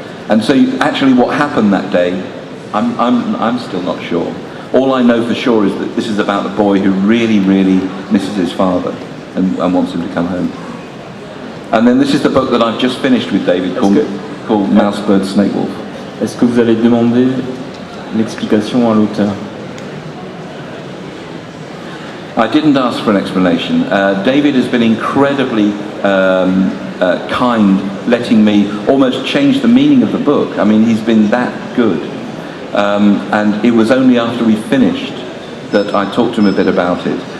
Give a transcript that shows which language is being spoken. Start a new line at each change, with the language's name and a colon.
English: And so actually what happened that day, I'm still not sure. All I know for sure is that this is about a boy who really, really misses his father and wants him to come home. And then this is the book that I've just finished with David called Mouse, Bird, Snake, Wolf.
French: Est-ce que vous allez demander l'explication à l'auteur?
English: I didn't ask for an explanation. David has been incredibly kind, letting me almost change the meaning of the book. I mean, he's been that good. And it was only after we finished that I talked to him a bit about it.